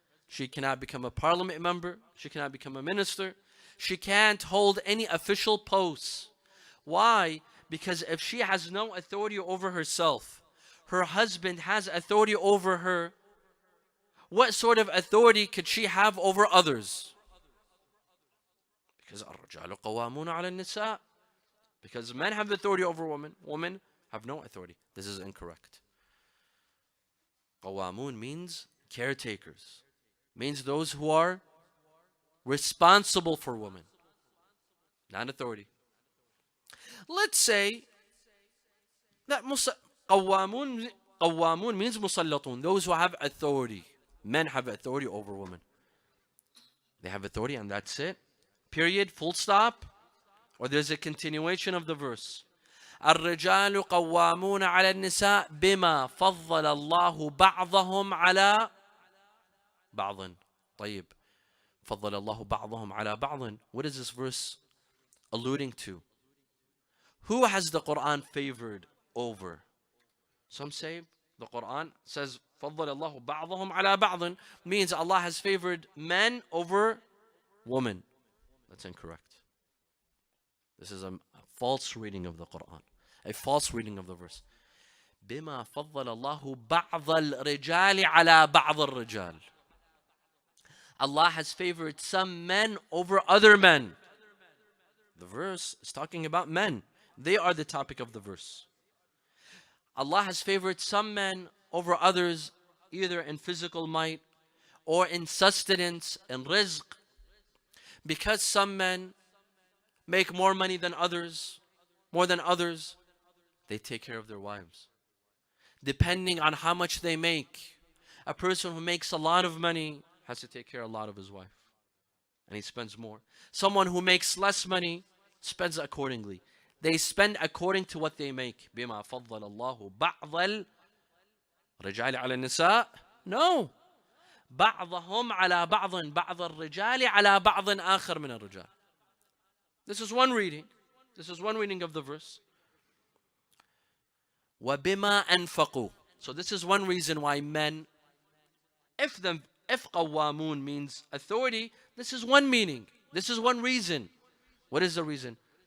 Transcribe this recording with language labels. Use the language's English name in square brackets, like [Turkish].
[English] She cannot become a parliament member. She cannot become a minister. She can't hold any official posts. Why? Because if she has no authority over herself, her husband has authority over her, what sort of authority could she have over others? Because [Arabic] الرجال قوامون على النساء. [English] Because men have authority over women. Women have no authority. This is incorrect. Qawamun means caretakers. Means those who are responsible for women. Not authority. Let's say that Qawamun means musallatun. Those who have authority. Men have authority over women. They have authority and that's it. Period. Full stop. Or there's a continuation of the verse. [Arabic] الرجال قوامون على النساء بما فضل الله بعضهم على بعض. طيب. فضل الله بعضهم على بعض. [English] What is this verse alluding to? Who has the Quran favored over? Some say the Quran says [Arabic] فضل الله بعضهم على بعض [English] means Allah has favored men over women. That's incorrect. This is a false reading of the Quran. A false reading of the verse. [Arabic] بما فضل الله بعض الرجال على بعض الرجال. [English] Allah has favored some men over other men. The verse is talking about men. They are the topic of the verse. Allah has favored some men over others, either in physical might or in sustenance and rizq. Because some men make more money than others, they take care of their wives. Depending on how much they make, a person who makes a lot of money has to take care of a lot of his wife, and he spends more. Someone who makes less money spends accordingly. They spend according to what they make. [Arabic] بما فضل الله بعض الرجال على النساء. No. بعضهم على بعض. بعض الرجال على بعض آخر من الرجال. [English] This is one reading. This is one reading of the verse. [Arabic] وبما أنفقوا. [English] So this is one reason why men, if قوامون means authority, this is one meaning. This is one reason. What is the reason?